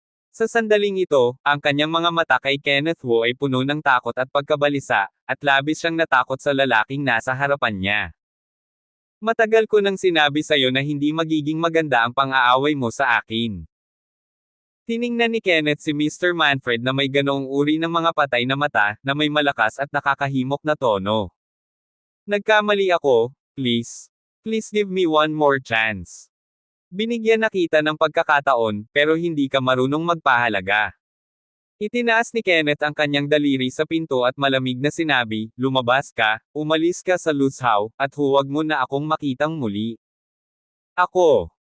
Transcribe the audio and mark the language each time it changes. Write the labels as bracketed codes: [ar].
[tl] Sa sandaling ito, ang kanyang mga mata kay Kenneth Wu ay puno ng takot at pagkabalisa, at labis siyang natakot sa lalaking nasa harapan niya. Matagal ko nang sinabi sa'yo na hindi magiging maganda ang pang-aaway mo sa akin. Tiningnan ni Kenneth si Mr. Manfred na may ganoong uri ng mga patay na mata, na may malakas at nakakahimok na tono. Nagkamali ako, please. [en] Please give me one more chance. [tl] Binigyan na kita ng pagkakataon, pero hindi ka marunong magpahalaga. Itinaas ni Kenneth ang kanyang daliri sa pinto at malamig na sinabi, lumabas ka, umalis ka sa Luzhou, at huwag mo na akong makitang muli. Ako.